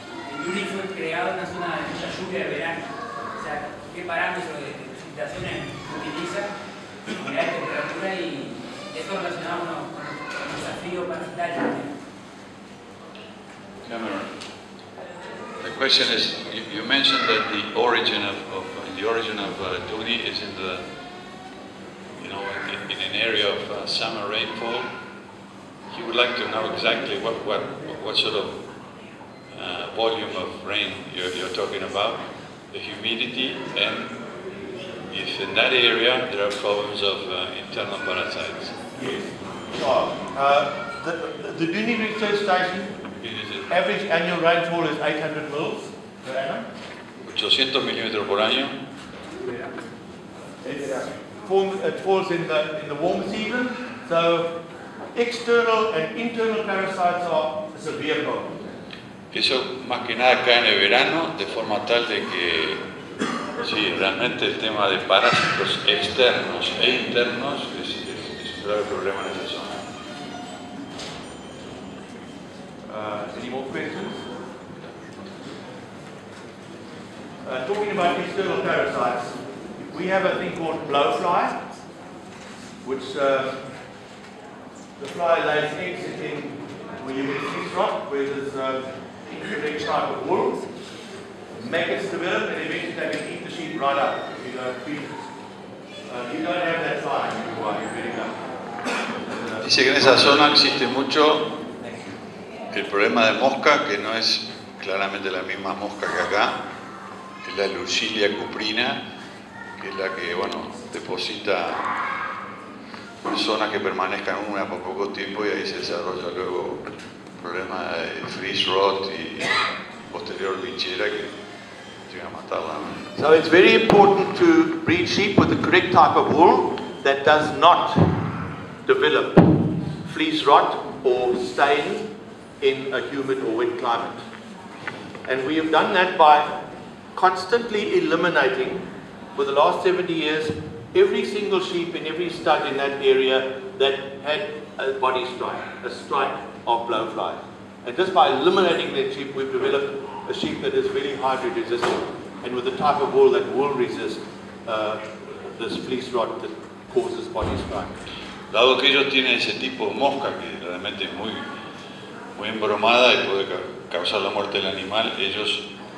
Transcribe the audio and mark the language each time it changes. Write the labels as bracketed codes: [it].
[es] El Dohne fue creado en una zona de mucha lluvia de verano. O sea, ¿qué parámetros de precipitaciones utiliza? Unidad de temperatura y eso relacionado con el desafío parasitario. [en] Cameron, the question is, you mentioned that the origin of Dohne is in the, in an area of summer rainfall. He would like to know exactly what sort of volume of rain you're talking about, the humidity, and if in that area there are problems of internal parasites. Yes. The Dohne research station, average annual rainfall is 800 mils per annum. [es] 800 milímetros por año. [en] It falls in the warm season, so external and internal parasites are a severe problem. [es] Eso más que nada cae en el verano, de forma tal de que sí, realmente el tema de parásitos externos e internos es un grave problema en esa zona. [en] Any more questions? Talking about external parasites, we have a thing called blowfly, which the fly lays eggs in where you get fleece rot, where there's incorrect type of wool. Maggots develop and eventually they can eat the sheep right up if you don't feed it. You don't have that fly in Uruguay, you're very lucky. [es] Dice que en esa zona existe mucho el problema de mosca, que no es claramente la misma mosca que acá, es la Lucilia cuprina, que es la que, bueno, deposita personas que permanezcan una por poco tiempo y ahí se desarrolla luego problema de freeze rot y posterior bichera que llega a matarla. [en] So it's very important to breed sheep with the correct type of wool that does not develop fleece rot or stain in a humid or wet climate. And we have done that by constantly eliminating, for the last 70 years, every single sheep in every stud in that area that had a body strike, a strike of blowflies. And just by eliminating that sheep, we've developed a sheep that is very hybrid resistant and with the type of wool that will resist this fleece rot that causes body strike. [es] Dado que ellos tienen ese tipo de mosca que realmente es muy embromada y puede causar la muerte del animal, ellos